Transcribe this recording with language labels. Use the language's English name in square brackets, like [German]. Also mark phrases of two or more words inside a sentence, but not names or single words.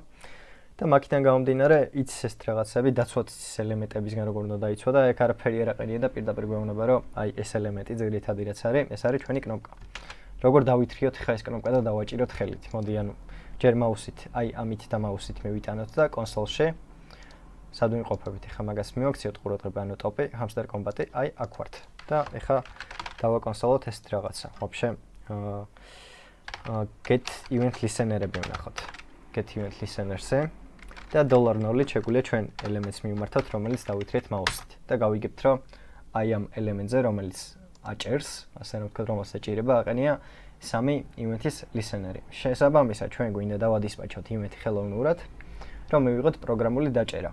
[Georgian] და მაგიდან გამომდინარე, იცის ეს რაღაცები, დაცვათ ელემენტებისგან როგორ უნდა დაიცვა და ეგ არაფერი არ აყენია და პირდაპირ გვეუბნება, რომ აი ეს ელემენტი ძირითადი რაც არის, ეს არის ჩვენი კნოპკა. როგორ დავითრიოთ ხა ეს კნოპკა და დავაჭიროთ ხელით. მოდი, ანუ ჯერ მაუსით, აი ამით და მაუსით მივიტანოთ და კონსოლში სად ვიმყოფებით? ხა მაგას მივაქციოთ ყურადღება, ანუ ტოპი, hamster combat-ი, აი აქ ვართ. და ეხა დავაკონსოლოთ ეს რაღაცა. ვაფშე [English] get event listener-ები [Georgian] ვნახოთ. [English] get event listener-ზე [Georgian] და $0 შეგვიძლია ჩვენ ელემენტს მივმართავთ, რომელიც დავითრიეთ მაუსით და გავიგებთ, რომ აი ამ ელემენტზე, რომელიც აჭერს, ასე რომ ვთქვათ, რომელსაც ეჭირება, აყენია 3 [English] event-ის listener-ი. [Georgian] შესაბამისად, ჩვენ გვინდა დავადისპაჩოთ event-ი ხელოვნურად, რომ მივიღოთ პროგრამული დაჭერა.